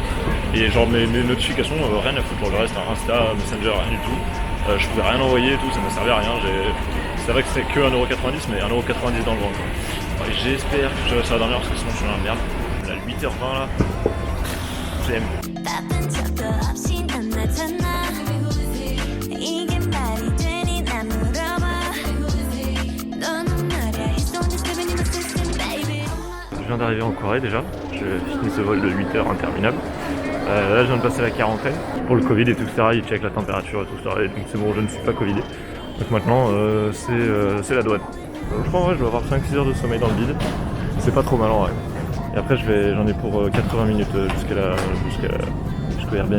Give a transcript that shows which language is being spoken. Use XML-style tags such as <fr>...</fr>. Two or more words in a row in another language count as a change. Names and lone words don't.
<fr>Et genre mes notifications, rien à foutre, genre le reste, Insta, Messenger, rien du tout. Je pouvais rien envoyer et tout, ça me servait à rien. C'est vrai que c'est que 1,90€, mais 1,90€ dans le ventre. Et j'espère que je vais réussir à dormir parce que sinon je suis dans la merde. Là 8h20 là. J'aime.</fr> <ko>답은 적도 없이 넌 나타나 이게 말이 되니 난 물어봐 너는 말야</ko> <en>It's only stepping in the system baby</en> <fr>Je viens d'arriver en Corée déjà, je finis ce vol de 8 heures interminable. Là je viens de passer la quarantaine pour le Covid et tout ça, ils checkent la température et tout ça, et donc c'est bon, je ne suis pas Covidé. Donc maintenant c'est la douane. je crois en vrai je dois avoir 5-6 heures de sommeil dans le vide. C'est pas trop mal en vrai. Et après j'en ai pour 80 minutes jusqu'au Airbnb.</fr>